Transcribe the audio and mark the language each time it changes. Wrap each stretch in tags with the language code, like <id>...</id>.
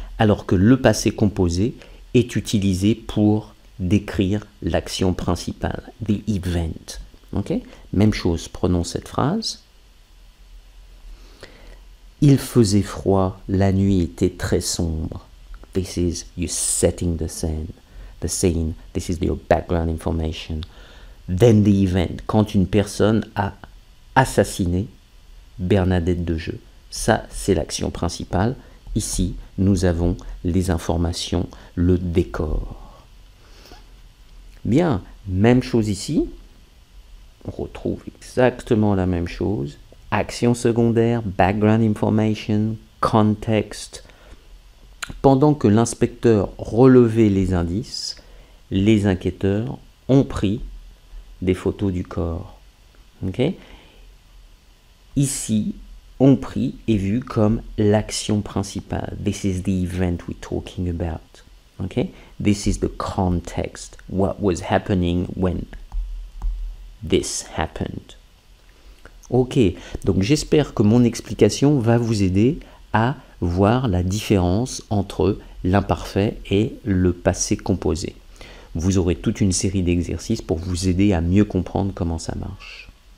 <fr>Alors que le passé composé est utilisé pour décrire l'action principale,</fr> <en>the event.</en> <fr>Okay? Même chose, prenons cette phrase. Il faisait froid, la nuit était très sombre.</fr> <en>This is you setting the scene. This is your background information. Then the event,</en> <fr>quand une personne a assassiné Bernadette de Jeu. Ça, c'est l'action principale. Ici, nous avons les informations, le décor. Bien, même chose ici. On retrouve exactement la même chose. Action secondaire,</fr> <en>background information, context.</en> <fr>Pendant que l'inspecteur relevait les indices, les enquêteurs ont pris des photos du corps. Okay? Ici, ont pris est vu comme l'action principale.</fr> <en>This is the event we're talking about. Okay? This is the context. What was happening when this happened.</en> <fr>Ok, donc j'espère que mon explication va vous aider à voir la différence entre l'imparfait et le passé composé. Vous aurez toute une série d'exercices pour vous aider à mieux comprendre comment ça marche.</fr>